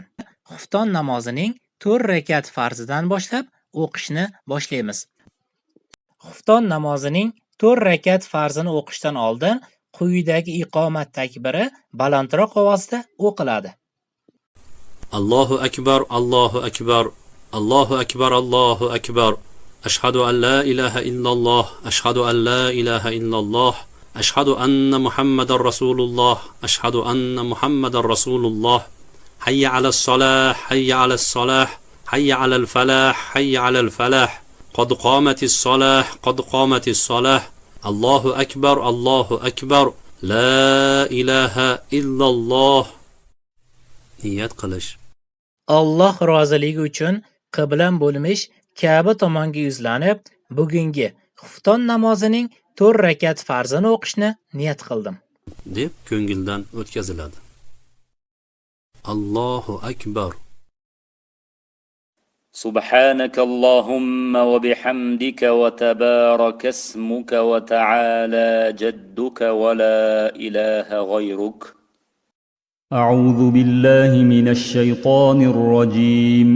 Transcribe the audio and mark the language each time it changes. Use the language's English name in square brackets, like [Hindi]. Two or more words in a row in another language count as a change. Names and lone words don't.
[Uzbek] Xufton namozining 4 rakat farzidan boshlab o'qishni boshlaymiz. Xufton namozining 4 rakat farzini o'qishdan oldin quyidagi iqomat takbiri balandroq ovozda o'qiladi. [Arabic] الله أكبر، الله أكبر، الله أكبر، الله أكبر. أشهد أن لا إله إلا الله، أشهد أن لا إله إلا الله, أشهد أن محمدا رسول الله، أشهد أن محمدا رسول الله. حي على الصلاة، حي على الصلاة، حي على الفلاح، حي على الفلاح. قد قامت الصلاة، قد قامت الصلاة. الله أكبر، الله أكبر. لا إله إلا الله. [Uzbek] Niyat qilish. Alloh roziligi uchun qiblam bo'lmish Ka'ba tomonga yuzlanib, bugungi xufton namozining 4 rakat farzini o'qishni niyat qildim deb ko'ngildan o'tkaziladi. [Arabic] الله أكبر. سبحانك اللهم وبحمدك وتبارك اسمك وتعالى جدك ولا إله غيرك. أعوذ بالله من الشيطان الرجيم.